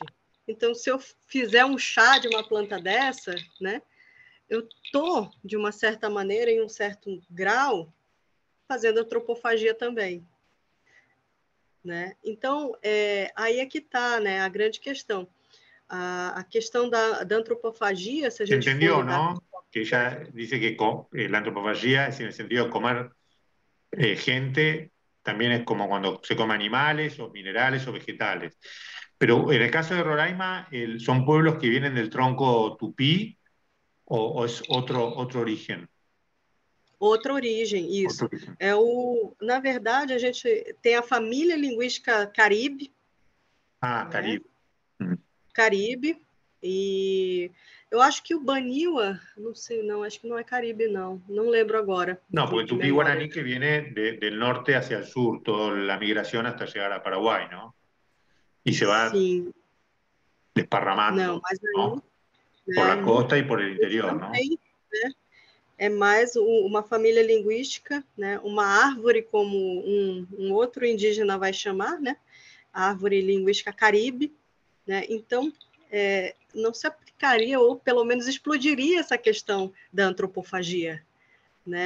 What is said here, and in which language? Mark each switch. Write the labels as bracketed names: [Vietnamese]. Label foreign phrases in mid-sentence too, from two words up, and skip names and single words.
[Portuguese] Então, se eu fizer um chá de uma planta dessa, né, eu estou, de uma certa maneira, em um certo grau, fazendo antropofagia também. Né? Então, aí é que está, né, a grande questão. A questão da antropofagia, se a gente [Spanish] entendió, ¿no? Que ella dice que la antropofagia es en el sentido de comer gente, también es como cuando se come animales o minerales o vegetales. Pero en el caso de Roraima, ¿son pueblos que vienen del tronco tupí o es otro origen? [Portuguese] Outra origem, isso. Outra origem. Na verdade, a gente tem a família linguística Caribe. Caribe. Né? Caribe. E eu acho que o Baniwa, não sei, não, acho que não é Caribe, não. Não lembro agora. [Spanish] No, porque el tupí guaraní que viene del norte hacia el sur, toda la migración hasta llegar a Paraguay, ¿no? Y se va desparramando, [Portuguese] não, mas aí, [Spanish] ¿no? Por la costa y por el interior, ¿no? [Portuguese] Também, né? É mais uma família linguística, né? Uma árvore, como um outro indígena vai chamar, né? A árvore linguística Caribe, né? Então, não se aplicaria, ou pelo menos explodiria essa questão da antropofagia, né?